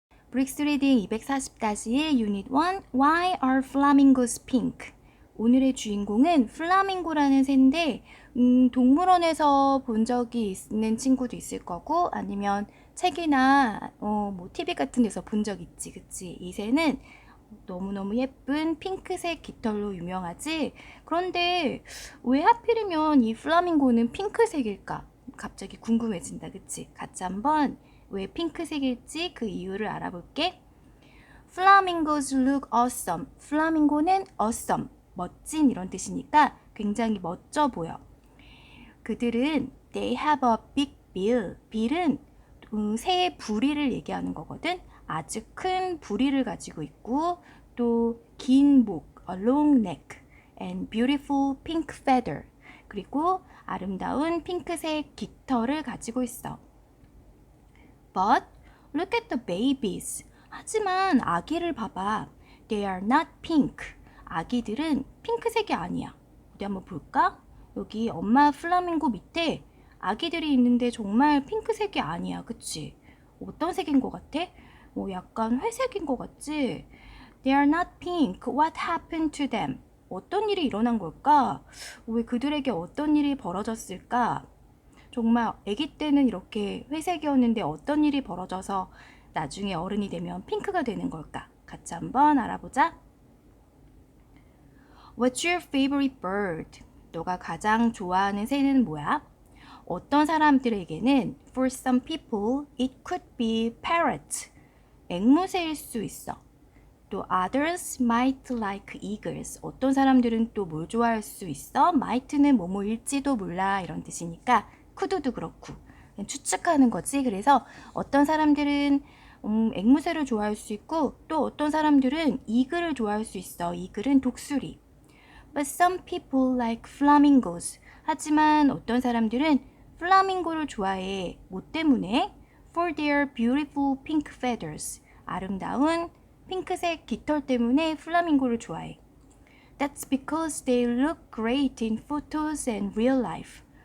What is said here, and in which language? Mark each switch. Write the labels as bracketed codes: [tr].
[en] 브릭스 리딩 240-1 유닛 1 Why are flamingos pink? [ko] 오늘의 주인공은 플라밍고라는 새인데 동물원에서 본 적이 있는 친구도 있을 거고 아니면 책이나 뭐 TV 같은 데서 본 적 있지, 그치? 이 새는 너무너무 예쁜 핑크색 깃털로 유명하지? 그런데 왜 하필이면 이 플라밍고는 핑크색일까? 갑자기 궁금해진다, 그치? 같이 한번 왜 핑크색일지 그 이유를 알아볼게. [en] Flamingos look awesome. [ko] 플라밍고는 awesome, 멋진 이런 뜻이니까 굉장히 멋져 보여. 그들은 [en] they have a big bill. [ko] bill은 새의 부리를 얘기하는 거거든. 아주 큰 부리를 가지고 있고 또 긴 목, [en] a long neck, and beautiful pink feather. [ko] 그리고 아름다운 핑크색 깃털을 가지고 있어. [en] But look at the babies. [ko] 하지만 아기를 봐봐. [en] They are not pink. [ko] 아기들은 핑크색이 아니야. 어디 한번 볼까? 여기 엄마 플라밍고 밑에 아기들이 있는데 정말 핑크색이 아니야. 그치? 어떤 색인 것 같아? 약간 회색인 것 같지? [en] They are not pink. What happened to them? [ko] 어떤 일이 일어난 걸까? 왜 그들에게 어떤 일이 벌어졌을까? 정말 아기 때는 이렇게 회색이었는데 어떤 일이 벌어져서 나중에 어른이 되면 핑크가 되는 걸까? 같이 한번 알아보자. [en] What's your favorite bird? [ko] 너가 가장 좋아하는 새는 뭐야? 어떤 사람들에게는 [en] for some people it could be parrot. [ko] 앵무새일 수 있어. [en] 또 others might like eagles. [ko] 어떤 사람들은 또 뭘 좋아할 수 있어? might는 뭐뭐일지도 몰라 이런 뜻이니까 could도 그렇고 추측하는 거지. 그래서 어떤 사람들은 앵무새를 좋아할 수 있고 또 어떤 사람들은 이글을 좋아할 수 있어. 이글은 독수리. [en] But some people like flamingos. [ko] 하지만 어떤 사람들은 플라밍고를 좋아해. 뭐 때문에? [en] For their beautiful pink feathers. [ko] 아름다운 핑크색 깃털 때문에 플라밍고를 좋아해. [en] That's because they look great in photos and real life.